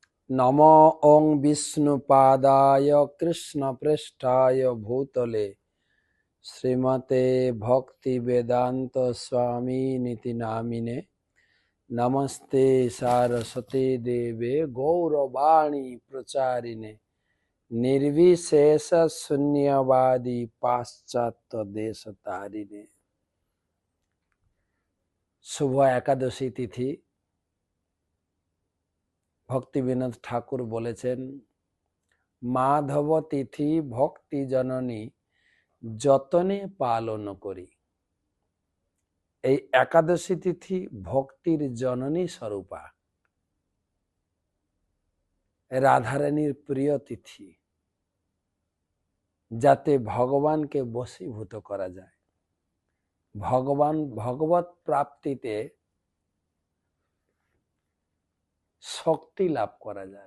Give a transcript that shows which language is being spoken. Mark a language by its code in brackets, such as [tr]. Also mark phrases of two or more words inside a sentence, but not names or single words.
[sa] नमो ओं विष्णुपादाय कृष्णपृष्ठाय भूतले श्रीमते भक्तिवेदांत स्वामिनिति नामिने नमस्ते सारस्वती देवे गौरवाणी प्रचारिणे निर्विशेष शून्यवादी पाश्चात्य देशतारिणे। [bn] শুভ একাদশী তিথি ভক্তিবিনোদ ঠাকুর বলেছেন, মাধব তিথি ভক্তি জননী যতনে পালন করি। এই একাদশী তিথি ভক্তির জননী স্বরূপা, রাধারানীর প্রিয় তিথি, যাতে ভগবানকে বশীভূত করা যায়, ভগবত প্রাপ্তিতে শক্তি লাভ করা যায়।